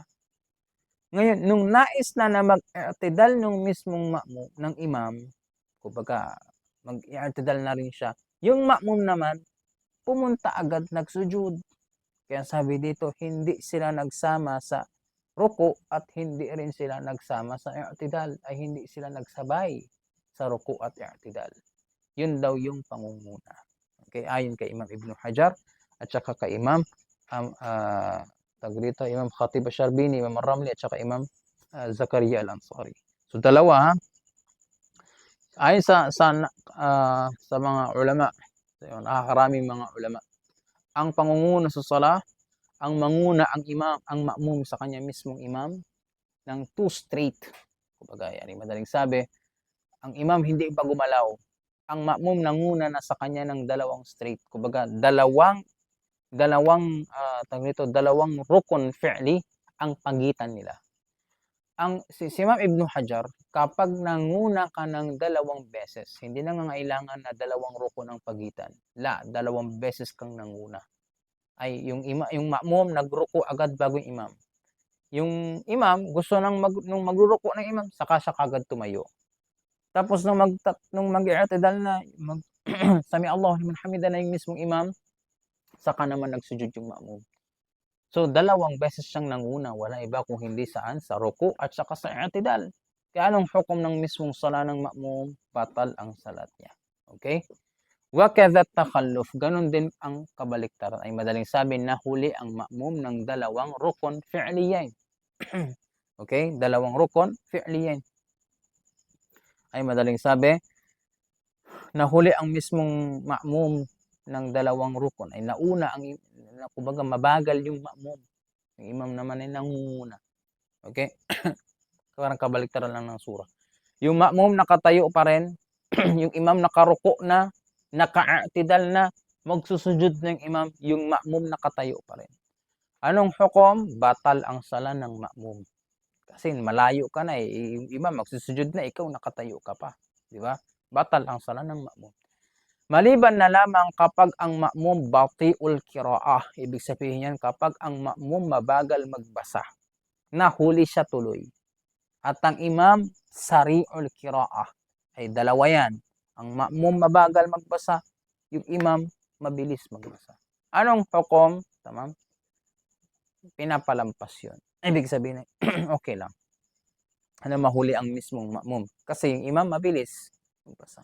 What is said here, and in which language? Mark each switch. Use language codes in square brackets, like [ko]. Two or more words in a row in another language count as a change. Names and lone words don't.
[tl] Ngayon, nung nais na mag-i'tidal ng mismong ma'mum, ng imam, kumbaga, mag-i'tidal na rin siya, yung ma'mum naman, pumunta agad, nagsujud. Kaya sabi dito, hindi sila nagsama sa ruku at hindi rin sila nagsama sa i'tidal, ay hindi sila nagsabay sa ruku at i'tidal. Yun daw yung pangunguna. Okay, ayon kay Imam Ibn Hajar at saka kay Imam Imam Khatib Ash-Sharbini, Imam Ar-Ramli at saka Imam Zakaria Al-Ansari. So dalawa, ayon sa mga ulama, nakakaraming mga ulama, ang pangunguna sa salah, ang manguna ang imam, ang ma'mum sa kanya mismong imam ng 2 straight. Kumbaga, yani madaling sabi, ang imam hindi pa gumalaw, ang ma'mum nanguna na sa kanya ng 2 straight. Kumbaga, dalawang rukun fi'li ang pagitan nila. Si Imam Ibn Hajar, kapag nanguna ka ng 2 beses, hindi na nangangailangan na 2 rukun ang pagitan. 2 beses kang nanguna. Ay yung ma'mum nagruko agad bago yung imam. Yung imam gusto nung magruruko ng imam, saka siya kagad tumayo. Tapos nung mag-i'tidal na, [ar] سمع الله لمن حمده [tl] na yung mismong imam, saka naman nagsujud yung ma'mum. So 2 beses siyang nanguna, wala iba kung hindi saan, sa ruku at saka sa i'tidal. Kaya anong hukom ng mismong sala ng ma'mum? Batal ang salat niya. [ar] Okay? وكذا التخلف, [tl] ganun din ang kabaliktaran, ay madaling sabi, nahuli ang ma'mum ng 2 rukun fi'liyain. Okay, 2 rukun fi'liyain. Ay madaling sabi, nahuli ang mismong ma'mum ng 2 rukun, ay nauna kumbaga mabagal yung ma'mum. Yung imam naman ay nangunguna. Okay? Parang kabaliktaran lang ng surah. Yung ma'mum nakatayo pa rin, yung imam nakaruko na, naka-i'tidal na, magsusujud na yung imam, yung ma'mum nakatayo pa rin. Anong hukom? Batal ang sala ng ma'mum. Kasi malayo ka na yung imam magsusujud na, ikaw nakatayo ka pa. Di ba? Batal ang sala ng ma'mum. Maliban na lamang kapag ang ma'mum [ar] بطيء القراءة. [tl] Ibig sabihin yan, kapag ang ma'mum mabagal magbasa, nahuli siya tuloy. At ang imam [ar] سريع القراءة. [tl] Ay dalawa yan. Ang ma'mum mabagal magbasa, yung imam mabilis magbasa. Anong hukom? Tamam? Pinapalampas yun. Ibig sabihin, okay lang. Mahuli ang mismong ma'mum. Kasi yung imam mabilis magbasa.